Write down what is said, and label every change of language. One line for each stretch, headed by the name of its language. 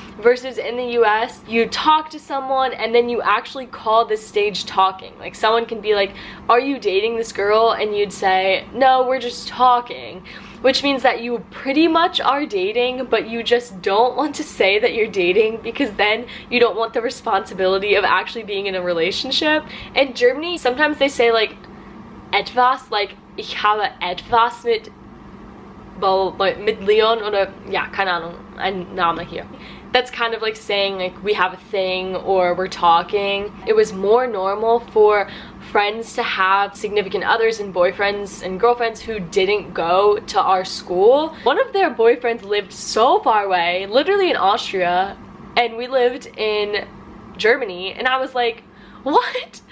English: Versus in the US, you talk to someone and then you actually call this stage talking. Like, someone can be like, are you dating this girl? And you'd say, no, we're just talking. Which means that you pretty much are dating, but you just don't want to say that you're dating, because then you don't want the responsibility of actually being in a relationship. In Germany, sometimes they say like
German: etwas, like ich habe etwas mit Leon, oder ja, keine Ahnung, ein Name hier.
English: That's kind of like saying like we have a thing or we're talking. It was more normal for friends to have significant others and boyfriends and girlfriends who didn't go to our school. One of their boyfriends lived so far away, literally in Austria, and we lived in Germany, and I was like, what?